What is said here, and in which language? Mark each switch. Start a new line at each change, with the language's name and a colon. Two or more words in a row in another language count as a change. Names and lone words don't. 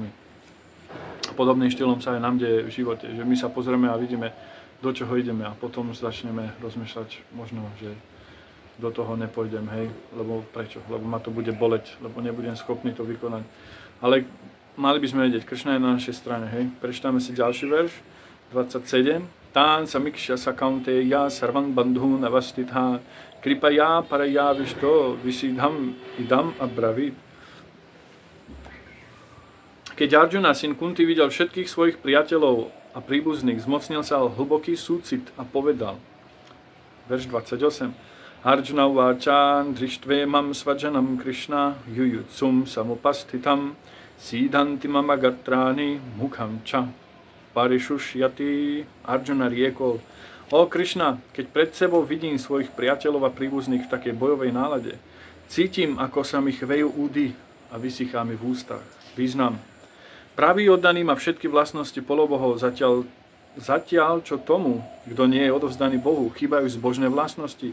Slovak: Podobným štýlom sa aj nám deje v živote, že my sa pozrieme a vidíme, do čoho ideme, a potom začneme rozmýšľať možno, že do toho nepôjdem, hej, lebo prečo? Lebo ma to bude boleť, lebo nebudem schopný to vykonať. Ale mali by sme vedieť, Krišna je na našej strane, hej. Prečítame si ďalší verš, 27.
Sanskrit: तान् समीक्ष्य सकौन्तेयः सर्वान् बन्धून् अवस्थितान् कृपया परया विष्टो विषीदन् इदम् अब्रवीत्.
Slovak: Keď Arjuna, syn Kunti, videl všetkých svojich priateľov a príbuzných, zmocnil sa hlboký súcit a povedal, verš 28.
Sanskrit: अर्जुन उवाच दृष्ट्वे मं स्वजनं कृष्ण युयुत्सुं समुपस्थितं सीदन्ति मम गात्राणि मुखं च परिशुष्यति.
Slovak: Arjuna riekol, o Krišna, keď pred sebou vidím svojich priateľov a príbuzných v takej bojovej nálade, cítim, ako sa mi chvejú údy a vysychá mi v ústach. Význam. Pravý oddaný má všetky vlastnosti polobohov, zatiaľ čo tomu, kto nie je odovzdaný Bohu, chýbajú zbožné vlastnosti.